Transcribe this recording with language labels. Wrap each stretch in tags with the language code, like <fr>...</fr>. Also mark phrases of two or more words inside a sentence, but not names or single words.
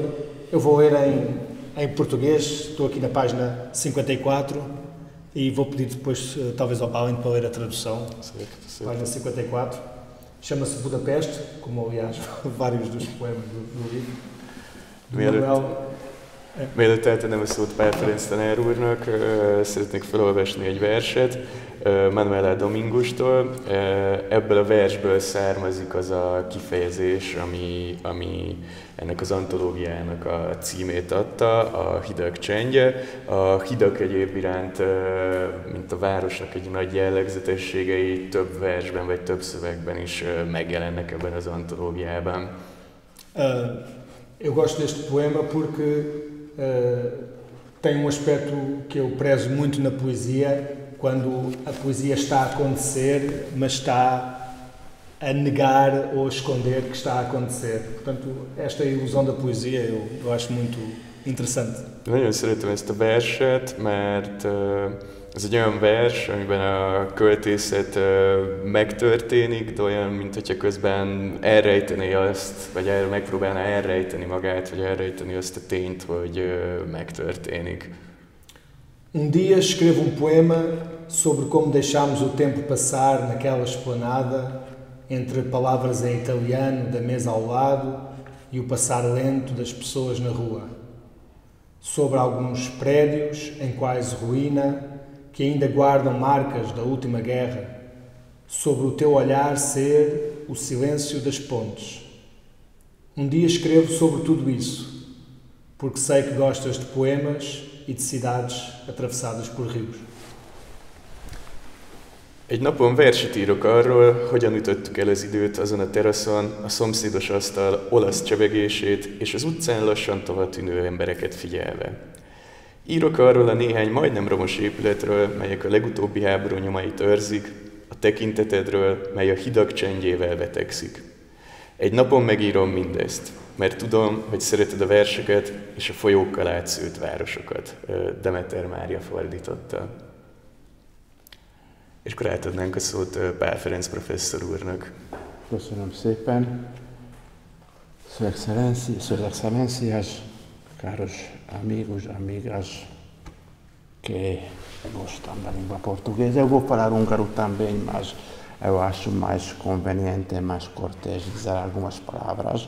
<pt>Eu vou ler em português, estou aqui na página 54 e vou pedir depois, talvez ao Paulo, para ler a tradução. Página 54. Chama-se Budapeste, como aliás vários dos poemas do livro.</pt> <hu>Mielőtt eltennem a szót Pál Ferenc tanár úrnak, szeretnék felolvasni egy verset Manuel A. Domingostól. Ebből a versből származik az a kifejezés, ami ennek az antológiának a címét adta, a hidak csendje. A hidak egyéb iránt, mint a városnak egy nagy jellegzetességei több versben vagy több szövegben is megjelennek ebben az antológiában.</hu> <pt>Eu gosto deste poema porque tem aspecto que eu prezo muito na poesia, quando a poesia está a acontecer, mas está a negar ou a esconder que está a acontecer. Portanto, esta ilusão da poesia eu acho interessante.</pt> <hu>Nagyon szeretem ezt a verset, mert ez egy olyan vers, amiben a költészet megtörténik, de olyan, mint hogyha közben elrejtené azt, vagy megpróbálná elrejteni magát, vagy elrejteni azt a tényt, hogy megtörténik.</hu> <pt>Um dia escrevo um poema sobre como deixámos o tempo passar naquela esplanada, entre palavras em italiano da mesa ao lado e o passar lento das pessoas na rua. Sobre alguns prédios em quase ruína, que ainda guardam marcas da última guerra, sobre o teu olhar ser o silêncio das pontes. Um dia escrevo sobre tudo isso, porque sei que gostas de poemas e de cidades atravessadas por rios.</pt> <hu>Egy napon verset írok arról, hogyan ütöttük el az időt azon a teraszon, a szomszédos asztal olasz csevegését és az utcán lassan tovatűnő embereket figyelve. Írok arról a néhány majdnem romos épületről, melyek a legutóbbi háború nyomait őrzik, a tekintetedről, mely a hidak csendjével vetekszik. Egy napon megírom mindezt, mert tudom, hogy szereted a verseket és a folyókkal átszőtt városokat. Demeter Mária fordította. És akkor átadnánk a szót Pál Ferenc professzor úrnak. Köszönöm szépen.</hu> <pt>Suas Excelências, caros amigos, amigas que gostam da língua portuguesa. Eu vou falar húngaro também, mas eu acho mais conveniente, mais cortês dizer algumas palavras.</pt>